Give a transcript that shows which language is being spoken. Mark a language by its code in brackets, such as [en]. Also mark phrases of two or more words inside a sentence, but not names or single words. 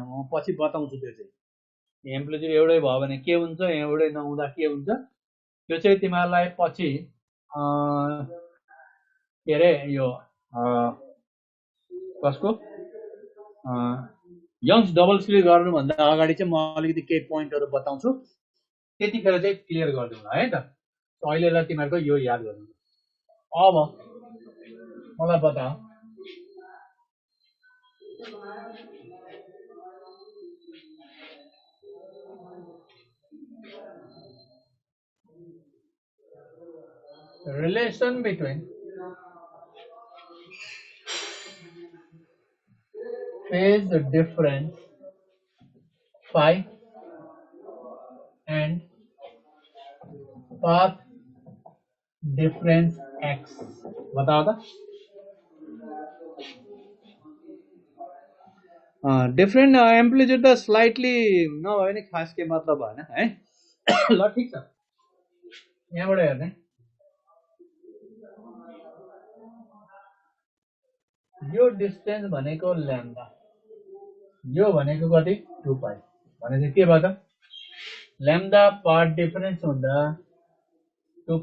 [ne] म पछि बताउँछु त्यो चाहिँ। एम्प्लिट्युड एउटै भयो भने के हुन्छ, एउटै नहुँदा के हुन्छ, त्यो चाहिँ तिमीहरूलाई पछि के अरे यो कसको यङ्स [en] double slip [ne] गर्नुभन्दा अगाडि चाहिँ म अलिकति केही पोइन्टहरु बताउँछु, त्यतिखेर चाहिँ क्लियर गरिदिउँला है त। अहिलेलाई तिमीहरूको यो याद गर्नु। अब मलाई बता, [en] relation between phase difference phi and path difference x [ne] बताओ त [en] different amplitude [ne] त स्लाइटली नभए पनि खास के मतलब भएन है ल ठीक छ यहाँबाट हेर्ने यो डिस्टेन्स भनेको ल्याम्डा यो भनेको कति 2 पाई भनेपछि के भयो त ल्याम्डा [en] part difference [ne] हुँदा 2